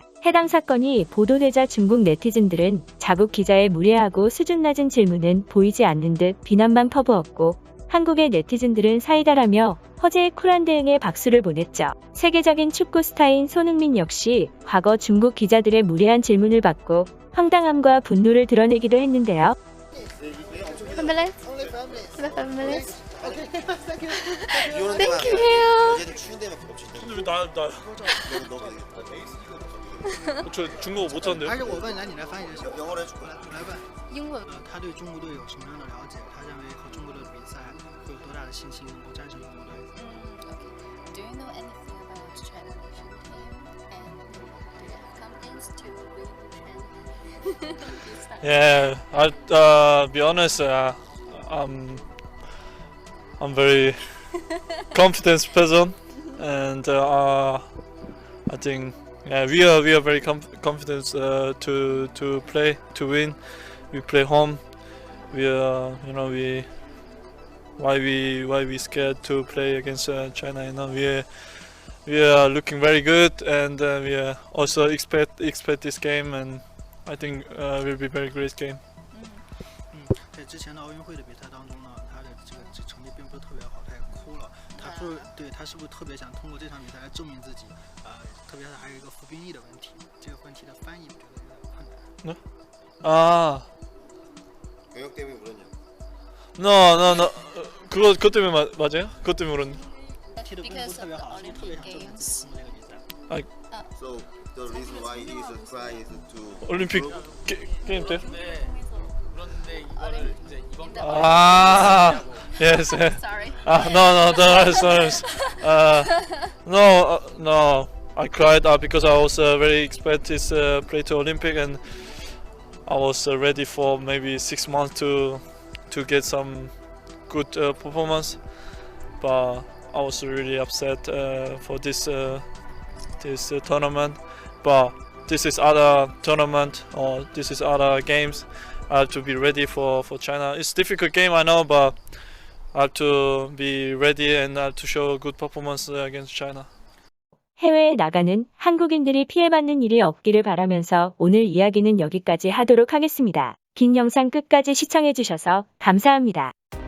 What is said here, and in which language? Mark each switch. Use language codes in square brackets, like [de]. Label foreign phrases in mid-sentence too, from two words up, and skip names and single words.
[ko] 해당 사건이 보도되자 중국 네티즌들은 자국 기자의 무례하고 수준 낮은 질문은 보이지 않는 듯 비난만 퍼부었고 한국의 네티즌들은 사이다라며 허재의 쿨한 대응에 박수를 보냈죠. 세계적인 축구 스타인 손흥민 역시 과거 중국 기자들의 무례한 질문을 받고 황당함과 분노를 드러내기도 했는데요. [en] Families? The families? [ko] 비 오는 데만 [en] Thank you. [ko] 얘는 추운 데만 봅시다. 근데 왜 나 저 중국어 못하는데요? [zh] 还是我问来，你来翻译就行。 [ko] 영어로 해줄까? [zh] 来问，英文。他对中国队有什么样的了解？他认为和中国队比赛会有多大的信心能够战胜中国队？ [en] Okay. Do you know anything about China national team? And do you have confidence to win China? Yeah, I'll be honest. I'm very confident person, and I think we are very confident to play to win. We play home. We why we scared to play against China. We are looking very good, and we also expect this game, and I think will be very great game. [zh] 在之前的奥运会的比赛当中呢，他的这个成绩并不是特别好，他也哭了。他是不是特别想通过这场比赛来证明自己？特别是还有一个服兵役的问题，这个问题的翻译我觉得有点困难。 [ko] 아, 경력 때문에 물었냐? no. 그것 때문에 맞아요? 그것 때문에 물었네. [zh] 踢得并不是特别好，是不是特别想证明自己通过这个比赛？ [en] So the reason why he is crying is to [ko] 올림픽 게임 때? [en] In the [ko] 아, yes. [en] Sorry. No. I cried because I was very expect this play to Olympic, and I was ready for maybe 6 months to get some good performance. But I was really upset for this tournament. But this is other tournament or this is other games. I have to be ready for China. It's difficult game, I know, but I have to be ready and I have to show a good performance against China. [ko] 해외에 나가는 한국인들이 피해받는 일이 없기를 바라면서 오늘 이야기는 여기까지 하도록 하겠습니다. 긴 영상 끝까지 시청해주셔서 감사합니다.